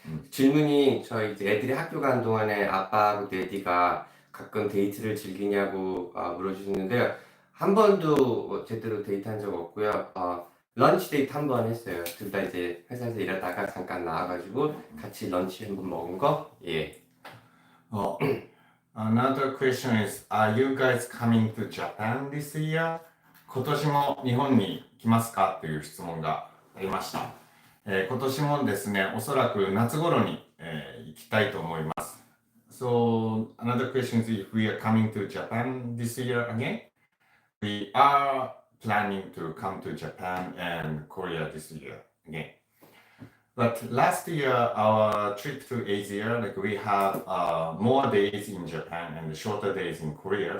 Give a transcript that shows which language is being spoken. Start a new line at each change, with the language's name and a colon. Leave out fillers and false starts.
Korean: 질문이 저희 이제 애들이 학교 간 동안에 아빠하고 데디가 가끔 데이트를 즐기냐고 물어주시는데요. 한 번도 제대로 데이트한 적 없고요. 런치 데이트 한 번 했어요. 둘 다 이제 회사에서 일하다가 잠깐 나와가지고 같이 런치 한 번 먹은 거. 예.
English: Another question is, are you guys coming to Japan this year?
Japanese: 今年も日本に来ますかという質問がありました。今年もですね、おそらく夏頃に、行きたいと思います。
English: So, another question is if we are coming to Japan this year again? We are planning to come to Japan and Korea this year again. But last year, our trip to Asia, like we had more days in Japan and shorter days in Korea.